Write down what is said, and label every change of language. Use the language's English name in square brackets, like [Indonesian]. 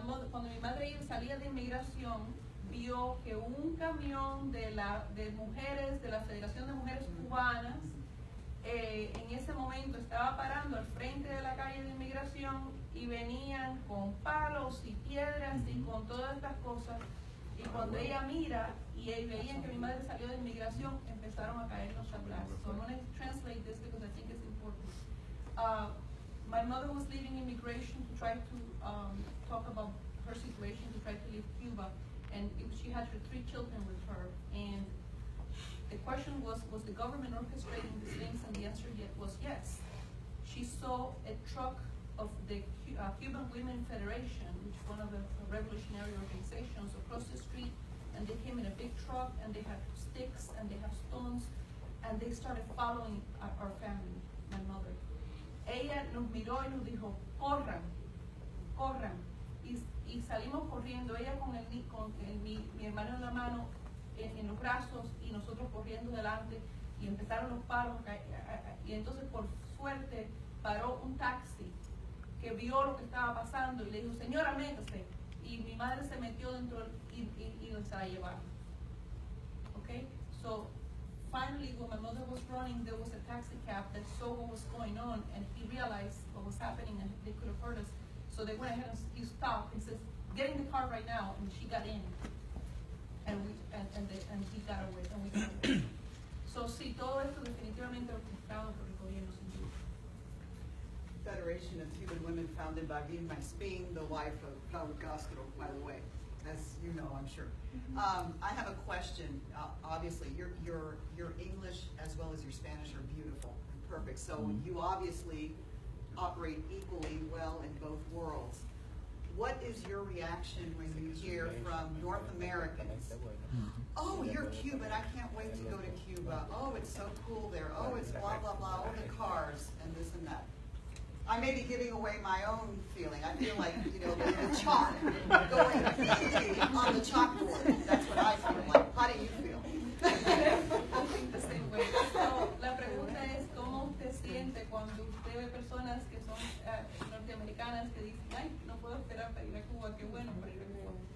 [Spanish] Cuando mi madre salía de inmigración, vio que un camión de mujeres, de la Federación de Mujeres Cubanas, en ese momento estaba parando al frente de la calle de inmigración y venían con palos y piedras y con todas estas cosas. Y cuando ella mira y veían que mi madre salió de inmigración, empezaron a caernos atrás. [English] So I'm going to translate this because I think it's important. My mother was leaving immigration to try to talk about her situation, to try to leave Cuba. And she had her 3 children with her. And the question was the government orchestrating these things? And the answer was yes. She saw a truck of the Cuban Women Federation, which is one of the revolutionary organizations, across the street, and they came in a big truck, and they had sticks, and they have stones, and they started following our family, my mother. [Spanish] Ella nos miró y nos dijo, corran, corran, y salimos corriendo, ella con mi hermano en la mano, en los brazos, y nosotros corriendo delante, y empezaron los palos, y entonces por suerte paró un taxi que vio lo que estaba pasando y le dijo, señora, métase, y mi madre se metió dentro y nos la llevaron. [English] Okay, so finally when my mother was running, there was a taxi cab that saw what was going on, and he realized what was happening and they could have hurt us. So they went ahead and he stopped and says, get in the car right now, and she got in, and he got away, and we got away. [Spanish] So sí, todo esto definitivamente orquestado por el gobierno, sin duda. [English] Federation of Cuban Women, founded by Vilma Espín, the wife of Raúl Castro, by the way, as you know, I'm sure. I have a question. Obviously, your English as well as your Spanish are beautiful and perfect. So you obviously operate equally well in both worlds. What is your reaction when you hear from North Americans? Oh, you're Cuban. I can't wait to go to Cuba. Oh, it's so cool there. Oh, it's blah, blah, blah, all the cars and this and that. I may be giving away my own feeling. I feel like, you know, the chalk going on the chalkboard. That's what I feel like. How do you feel? I think the same way. [Spanish] So, la pregunta es, ¿cómo usted siente cuando usted ve personas que son norteamericanas que dicen, ay, no puedo esperar para ir a Cuba, qué bueno para ir a Cuba?